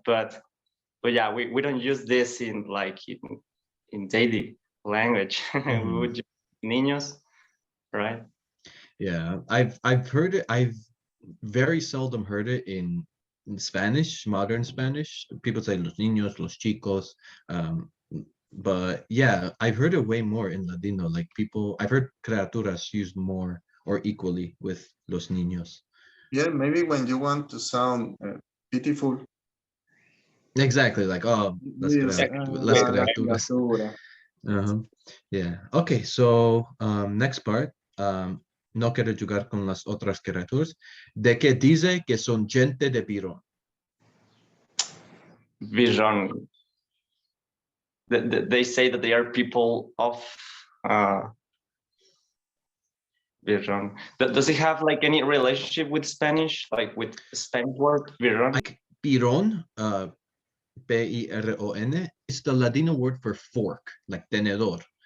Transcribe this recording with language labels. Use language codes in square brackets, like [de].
[en] But yeah, we don't use this in like in daily language. We would use niños, right? Yeah, I've heard it. I've very seldom heard it in Spanish, modern Spanish. People say [es] los niños, los chicos. [en] But yeah, I've heard it way more in Ladino. Like I've heard criaturas used more or equally with los niños. Yeah, maybe when you want to sound pitiful. Exactly, like las criaturas. Yeah. Okay, so next part. [lad] No quiere jugar con las otras criaturas. De que dice que son gente de Pirón. [en] Vision. They say that they are people of Vision. Does it have like any relationship with Spanish, like with Spanish word Vision? Like Pirón, P-I-R-O-N, is the Ladino word for fork, like tenedor.